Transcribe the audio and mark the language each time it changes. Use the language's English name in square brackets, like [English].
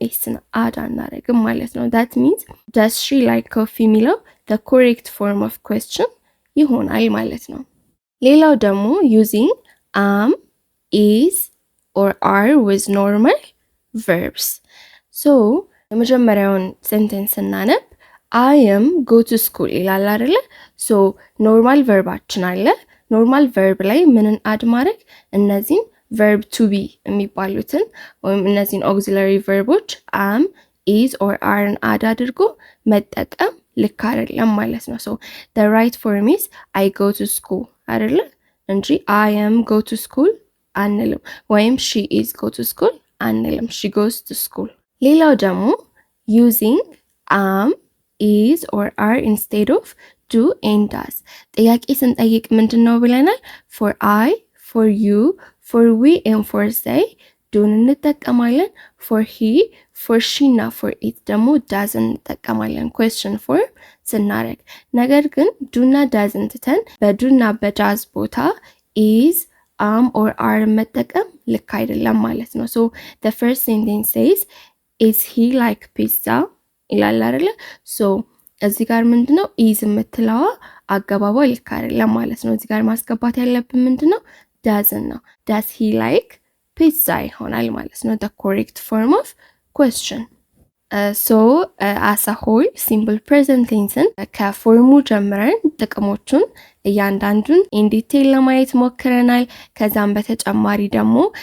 [Amharic] ኤስን አድ አናረግም ማለት ነው። ዳት ሚንስ ዳዝ ሺ ላይክ ኮፊ የሚለው [English] the correct form of question [Amharic] ይሆናል ማለት ነው። ሌላው ደግሞ using am, is or are with normal verbs። so የመጀመሪያውን ሴንቴንስ ስናነብ [English] I am go to school [Amharic] ይላል አይደለ? ሶ ኖርማል ቨርባችን አለ። ኖርማል ቨርብ ላይ ምንን አድ ማድረግ? እነዚህን ቨርብ ቱ ቢ የሚባሉትን ወይም እነዚህን ኦግዚለሪ ቨርቦች am, is or areን አድ አድርጎ መጠቀም ልክ አይደለም ማለት ነው። ሶ [English] the right form is I go to school [Amharic] አይደለ እንጂ I am go to school አንልም፣ ወይም she is go to school አንልም። [English] she goes to school። [Amharic] ሌላው ደግሞ using am, is or are instead of do and does። ጥያቄ ስንጠይቅ ምንድን ነው ብለናል? for I, for you, for we and for they ዱን እንጠቀማለን። for he, for she እና for it ደግሞ does እንጠቀማለን question form ስናረግ። ነገር ግን ዱና ዳዝን ትተን በዱና በዳዝ ቦታ is, am or are መጠቀም ልክ አይደለም ማለት ነው። [English] so the first sentence says is he like pizza [Amharic] ይላል አይደለ? ሶ እዚህ ጋር ምንድነው ኢዝ የምትለዋ አገባቧ ልክ አይደለም ማለት ነው። እዚህ ጋር ማስገባት ያለብን ምንድነው? ዳዝን ነው። ዳዝ ሂ ላይክ ፒዛ ይሆናል ማለት ነው [English] the correct form of question። [Amharic] ሶ አስ አ ሆል ሲምፕል ፕሬዘንት ቴንስን ከፎርሙ ጀምረን ጥቅሞቹን እያንዳንዱን ኢን ዲቴይል ለማየት ሞክረናል። ከዛም በተጨማሪ ደግሞ